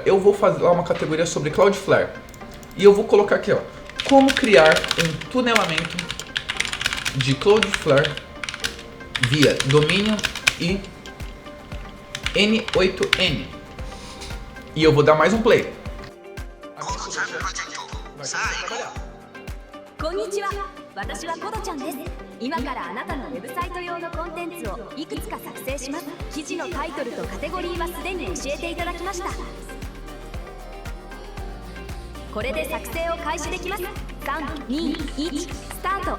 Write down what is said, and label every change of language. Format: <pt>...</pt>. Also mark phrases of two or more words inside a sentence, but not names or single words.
<pt>Eu vou fazer lá uma categoria sobre Cloudflare. E eu vou colocar aqui, ó, como criar um tunelamento de Cloudflare via domínio e N8N. E eu vou dar mais um play.</pt> <ja>こんにちは、私はコドちゃんです。今からあなたのウェブサイト用のコンテンツをいくつか作成します。記事のタイトルとカテゴリーはすでに教えていただきました。これで作成を開始できます。3、2、1、スタート。</ja>